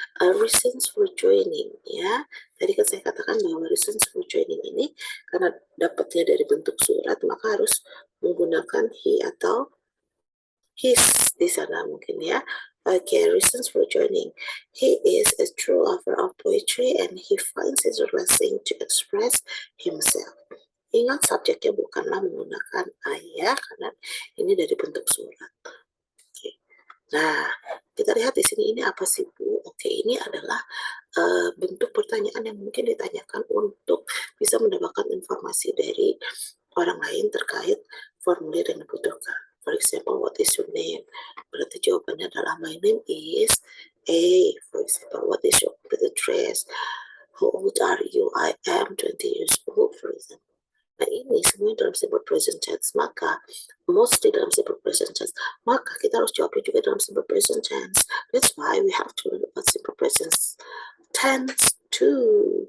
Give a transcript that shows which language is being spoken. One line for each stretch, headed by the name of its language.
Indonesian: Reasons for joining ya. Tadi kan saya katakan bahwa reasons for joining ini karena dapatnya dari bentuk surat maka harus menggunakan he atau his di sana mungkin ya.
English: Okay, reasons for joining. He is a true lover of poetry and he finds it relaxing to express himself.
Indonesian: Ingat subjeknya bukanlah menggunakan ayah karena ini dari bentuk surat. Oke. Nah, kita lihat di sini ini apa sih Bu? Oke, ini adalah bentuk pertanyaan yang mungkin ditanyakan untuk bisa mendapatkan informasi dari orang lain terkait formulir yang dibutuhkan.
English: For example, what is your name?
Indonesian: Berarti jawabannya adalah
English: my name is A. For example, what is your address? How old are you? I am 20 years old, for example.
Indonesian: Nah, ini semua dalam simple present tense. Maka, mostly dalam simple present tense. Maka, kita harus jawabnya juga dalam simple present tense.
English: That's why we have to learn about simple present tense too.